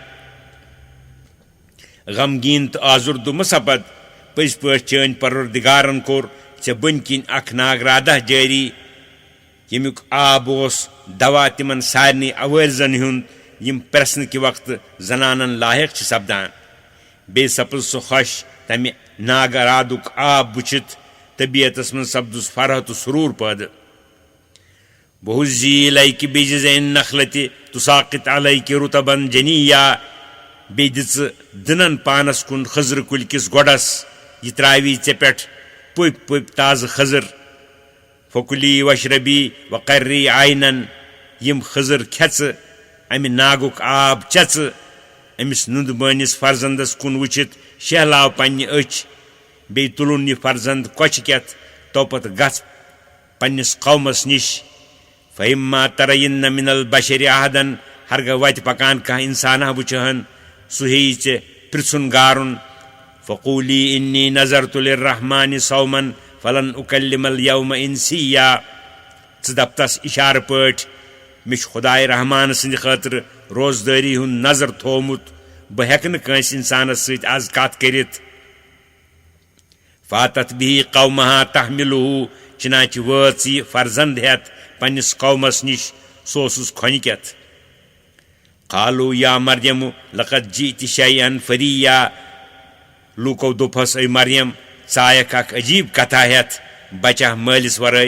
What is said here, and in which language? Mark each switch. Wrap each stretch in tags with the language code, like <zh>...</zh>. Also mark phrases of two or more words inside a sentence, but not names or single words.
<ks>غمگیٖن تہٕ آزُردٕ مہ سپد پٔزۍ پٲٹھۍ چٲنۍ پروردگارن کوٚر ژےٚ بٔنۍ کِنۍ اکھ ناگرادہ جٲری ییٚمیُک آب اوس دوا تِمن سارنٕے عوٲرزن ہُنٛد یِم پرٛژھنہٕ کہِ وقتہٕ زنانن لاحق چھِ سپدان بیٚیہِ سپٕز سُہ خۄش تمہِ ناگرادُک آب وٕچھِتھ طبیعتس منٛز سپدُس فرح تہٕ سروٗر پٲدٕ</ks> <ar>وحزی الیکِ بجذع النخلة تساقط علیکِ رطبا جنیا</ar> <ks>بیٚیہِ دِژٕ دٕنن پانس کُن خضرٕ کُلۍ کِس گۄڈس یہِ تراوی ژےٚ پٮ۪ٹھ پٔپۍ پٔپۍ تازٕ خضر فکلی</ks> <ar>وشربی وقرری عینن</ar> <ks>یِم خضر کھٮ۪ژٕ امہِ ناگُک آب چٮ۪ژٕ أمِس نُند بٲنِس فرزندس کُن وٕچھِتھ شہلاو پننہِ أچھ بیٚیہِ تُلُن یہِ فرزند کۄچھِ کٮ۪تھ توپتہٕ گژھ پننِس قومس نِش</ks> <ar>فإما ترین من البشر احدا</ar> <ks>ہرگاہ وتہِ پکان کانٛہہ انسانہ وٕچھہن سُہ ہیٚیہِ ژےٚ پرژھُن گارُن</ks> <ar>فقولی انی نظرت للرحمن صوما فلن اکلم اليوم انسیا</ar> <ks>ژٕ دپ تس اشارٕ پٲٹھۍ مےٚ چھُ خداے رحمان سٕنٛدِ خٲطرٕ روزدٲری ہُنٛد نظر تھومُت بہٕ ہٮ۪کہٕ نہٕ کٲنٛسہِ انسانس سۭتۍ آز کتھ کٔرِتھ</ks> <ar>فاتت به قومہا تحملہ</ar> <ks>چنانچہِ وٲژ یہِ فرزند ہٮ۪تھ پننِس قومس نِش سُہ اوسُس کھۄنہِ کٮ۪تھ</ks> <ar>قالو یا مریم لقد جئت شیئا فریا</ar> <ks>لوٗکو دوٚپہس اے مریم ژٕ آیکھ اکھ عجیٖب کتھا ہٮ۪تھ بچہ مٲلِس ورٲے</ks>